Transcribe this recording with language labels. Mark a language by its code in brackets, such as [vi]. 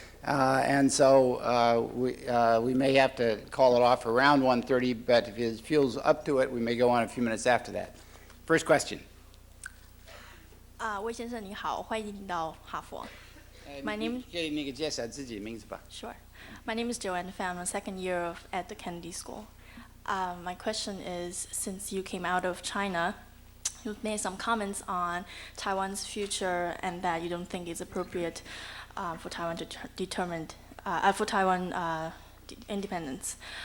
[en] And so we may have to call it off around 1:30, but if he feels up to it, we may go on a few minutes after that. First question. [zh] 魏先生你好，欢迎您到哈佛。 [en] My name. [zh] 可以那个介绍自己名字吧。 [en] Sure. My name is Joanne Pham. I'm a second year at the Kennedy School. My question is, since you came out of China, you've made some comments on Taiwan's future and that you don't think it's appropriate for Taiwan to for Taiwan independence.